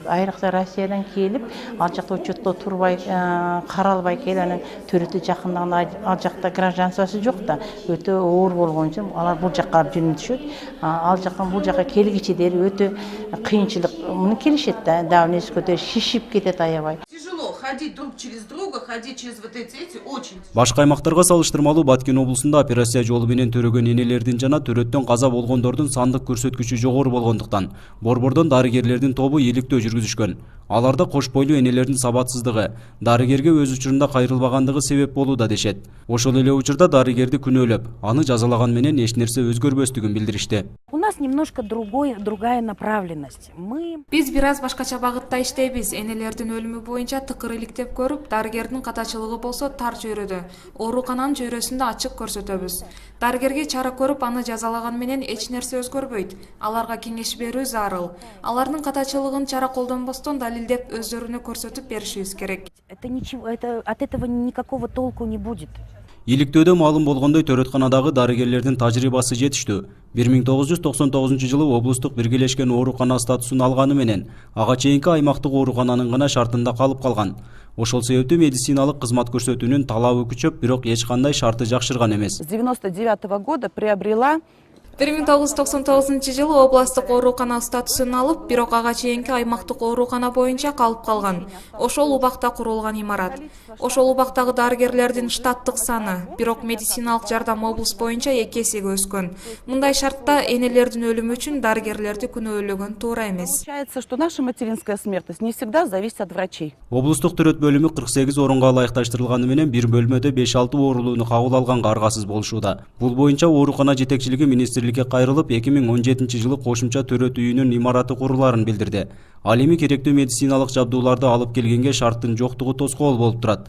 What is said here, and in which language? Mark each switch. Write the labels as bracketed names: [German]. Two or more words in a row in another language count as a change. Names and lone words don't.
[Kyrgyz] Айрыкча Россиядан келип, ал жакта учетто турбай, каралбай келип, анан төрөтү жакындагында ал жакта гражданствосы жок да, өтө оор болгон үчүн алар бул жакка жөнөтүшөт. Ал жактан бул жакка келгиче дери өтө кыйынчылык менен келишет да, давлениеси көтөрүлүп шишип кетет аябай. [Russian] Тяжело ходить друг через друга, ходить через вот эти очень. [Kyrgyz] Башка аймактарга салыштырмалуу Баткен облусунда операция жолу менен төрөгөн энелердин жана төрөттөн каза болгондордун сандык көрсөткүчү жогору болгондуктан борбордон дарыгерлердин тобу иликтөө жүргүзүшкөн. Аларда кош бойлуу энелердин сабатсыздыгы, дарыгерге өз учурунда кайрылбагандыгы себеп болууда дешет. Ошол эле учурда дарыгерди күнөөлөп, аны жазалаган менен эч нерсе өзгөрбөстүгүн билдиришти. [Russian] У нас немножко другая направленность. [Kyrgyz] Биз бир аз башкача багытта иштейбиз. Энелердин өлүмү боюнча тыкыр иликтеп көрүп, дарыгердин катачылыгы болсо тар чөйрөдө, оорукананын чөйрөсүндө ачык көрсөтөбүз. Дарыгерге чара көрүп, аны жазалаган менен эч нерсе өзгөрбөйт. Аларга кеңеш берүү зарыл. Алардын катачылыгын чара колдонбостон далилдеп өздөрүнө көрсөтүп беришибиз керек. [Russian] От этого никакого толку не будет. [Kyrgyz] Иликтөөдө маалым болгондой төрөтканадагы дарыгерлердин тажрыйбасы жетиштүү. 1999 жылы облустук биргелешкен оорукана статусун алганы менен ага чейинки аймактык оорукананын гана шартында калып калган. Ошол себептүү медициналык кызмат көрсөтүүнүн талабы күчөп, бирок эч кандай шарты жакшырган эмес. [Russian] С 99 года приобрела [Kyrgyz] 1999 жылы областык оорукана статусун алып, бирок ага чейинки аймактык оорукана боюнча калып калган. Ошол убакта курулган имарат. Ошол убактагы дарыгерлердин штаттык саны, бирок медициналык жардам облус боюнча 2 эсеге өскөн. Мындай шартта энелердин өлүмү үчүн дарыгерлерди күнөөлөгөн туура эмес. [Russian] Получается, что наша материнская смертность не всегда зависит от врачей. [Kyrgyz] Облустук төрөт бөлүмү 48 орунга ылайыкташтырылганы менен бир бөлмөдө 5-6 оорулууну кабыл алганга аргасыз болушууда. Бул боюнча оорукана жетекчилиги министрликке кайрылып, 2017 жылы кошумча төрөт үйүнүн имараты куруларын билдирди. Ал эми керектүү медициналык жабдууларды алып келгенге шарттын жоктугу тоскоол болуп турат.